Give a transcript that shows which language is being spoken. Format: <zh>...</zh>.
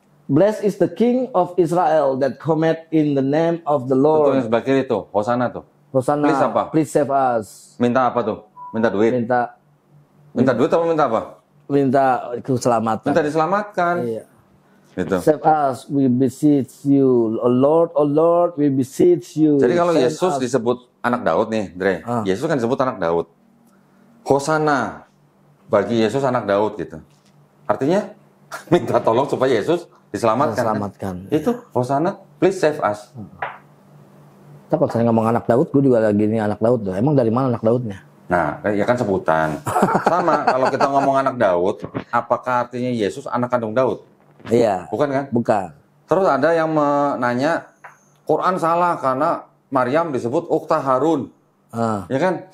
<en>Blessed is the King of Israel that cometh in the name of the Lord.</en> <id>Itu yang sebelah kiri tuh. Hosanna tuh. Hosanna, please apa?</id> <en>Please save us.</en> <id>Minta apa tuh? Minta duit? Minta duit atau minta apa? Minta keselamatan. Minta diselamatkan. Iya. Gitu.</id> <en>Save us, we beseech you. Oh Lord, we beseech you.</en> <id>Jadi kalau Yesus disebut anak Daud nih, Dre. Yesus kan disebut anak Daud. Hosanna bagi Yesus anak Daud gitu. Artinya minta tolong supaya Yesus diselamatkan. Kan?</id> <en>Itu Hosanna, please save us.</en> <id>Kalau saya ngomong anak Daud, gue juga lagi ini anak Daud loh. Emang dari mana anak Daudnya? Nah, ya kan sebutan. Sama, kalau kita ngomong anak Daud, apakah artinya Yesus anak kandung Daud? Iya. Bukan kan? Bukan. Terus ada yang menanya, Quran salah karena Maryam disebut Ukhta Harun. Ya kan?</id>